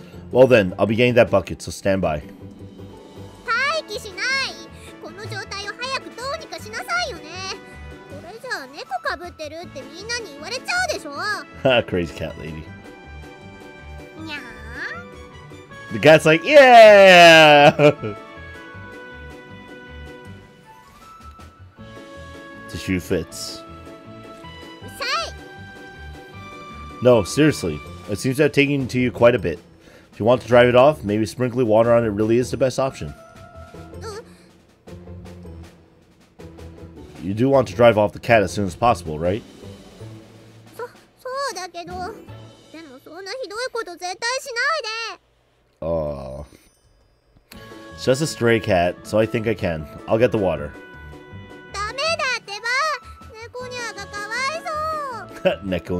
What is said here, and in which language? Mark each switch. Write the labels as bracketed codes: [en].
[en] Well then, I'll be getting that bucket, so stand by. [ja] 待機しない。この状態を早くどうにかしなさいよね。これじゃあ猫かぶってるってみんなに言われちゃうでしょ。 [en] Crazy cat lady. [ja] にゃー。 [en] The cat's like, yeah! The shoe fits. No, seriously. It seems to have taken to you quite a bit. If you want to drive it off, maybe sprinkling water on it really is the best option. You do want to drive off the cat as soon as possible, right? [ja] そうだけど、でもそんなひどいこと絶対しないで。 [en] Oh. It's just a stray cat, so I think I can. I'll get the water. [ja] ダメだってば。猫ニャーがかわいそう。